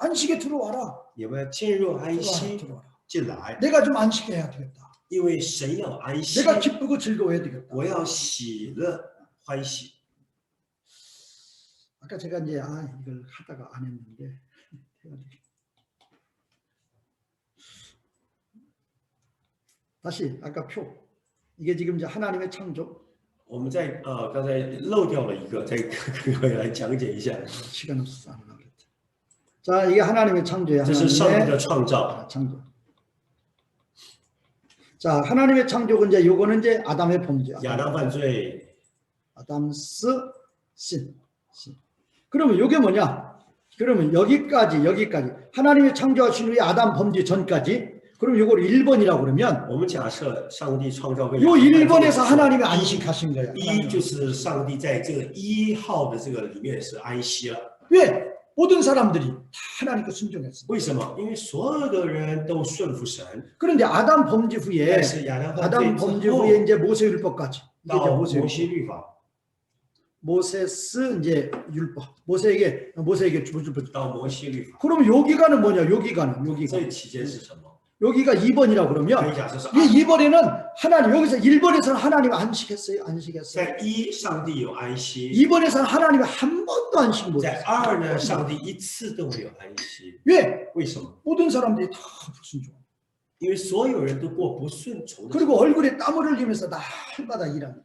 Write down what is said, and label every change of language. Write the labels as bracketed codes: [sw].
[ko] 안식에 들어와라. [zh] 你们进入安 [ko] 들어와라. [zh] 息， [ko] 들어와라. [zh] 进来， [ko] 내가 좀 안식해야 되겠다. [zh] 因为神要安息， [ko] 내가 기쁘고 즐거워야 되겠다. [zh] 我要喜乐欢喜。 [ko] 아까 제가 이제 이걸 하다가 안 했는데 다시 아까 표 이게 지금 이제 하나님의 창조 [zh] 我们在刚才漏掉了一个，再各位来讲解一下。 [ko] 시간 없어서 안 하려고 그랬지. 자 이게 하나님의 창조야. [zh] 这是上帝 [ko] 하나님의 [zh] 的创造。 [ko] 창조. 자 하나님의 창조는 이제 요거는 이제 아담의 범죄. [zh] 亚当犯罪， [ko] 아담스 신. 그러면 요게 뭐냐? 그러면 여기까지 하나님의 창조하신 후에 아담 범죄 전까지 그럼 요걸 1번이라고 그러면 [zh] 我们假设上帝创造个 [ko] 요 1번에서 하나님이 안식하신 거야. [zh] 一就是上帝在这个1号的这个里面是安息了。 [ko] 왜? 모든 사람들이 다 하나님께 순종했어. [zh] 为什么？因为所有的人都顺服神。 [ko] 그런데 아담 범죄 후에 [zh] 但是亚当犯 [ko] 아담 범죄 [zh] 之后， [ko] 후에 이제 모세율법까지 이게 이제 [zh] 到 [ko] 모세 [zh] 摩西律法， [ko] 모세스 이제 율법 모세에게 주불 [zh] 到摩西律法， [ko] 그럼 요 기간은 뭐냐? 요 기간은 [zh] 这期间是什么？ [ko] 여기가 2번이라고 [zh] 可 [ko] 그러면 [zh] 以假设是 [ko] 이 2번에는 하나님 여기서 1번에서는 하나님 안식했어요. [zh] 在1上帝有安息， [ko] 2번에서는 하나님 한 번도 안식 [zh] 在 [ko] 못했어요. [zh] 2呢上帝一次都没有安息。 [ko] 왜? [zh] 为什么？ [ko] 모든 사람들이 다 불순종. [zh] 因为所有人都过不顺从的生 [ko] 그리고 [zh] 活， [ko] 얼굴에 땀을 흘리면서 날마다 일하는.